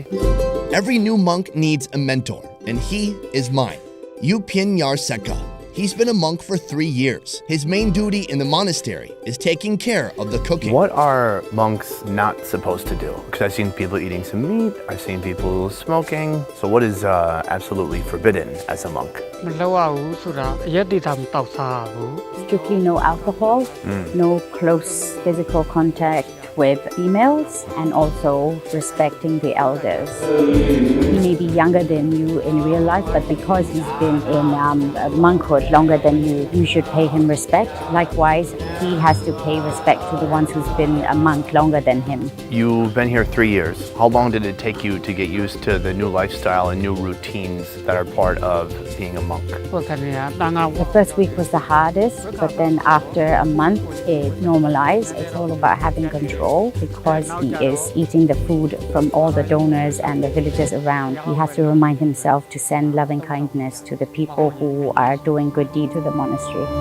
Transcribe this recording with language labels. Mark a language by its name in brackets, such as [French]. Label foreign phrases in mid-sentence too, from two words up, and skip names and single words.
[English] Every new monk needs a mentor, and he is mine, U Pin Yar Seka. He's been a monk for 3 years. His main duty in the monastery is taking care of the cooking. What are monks not supposed to do? Because I've seen people eating some meat, I've seen people smoking. So what is absolutely forbidden as a monk? [Burmese] မလုပ်ရဘူးဆိုတာအရက်တိတာမတောက်စားဘူး [English] Strictly no alcohol, no close physical contact with females, and also respecting the elders. He may be younger than you in real life, but because he's been in monkhood longer than you, you should pay him respect. Likewise, he has to pay respect to the ones who's been a monk longer than him. You've been here 3 years. How long did it take you to get used to the new lifestyle and new routines that are part of being a monk? [Burmese] ဟိုကနေကတန်ခါ [English] The first week was the hardest, but then after a month, it normalized. It's all about having control because he is eating the food from all the donors and the villagers around. He has to remind himself to send loving kindness to the people who are doing good deed to the monastery.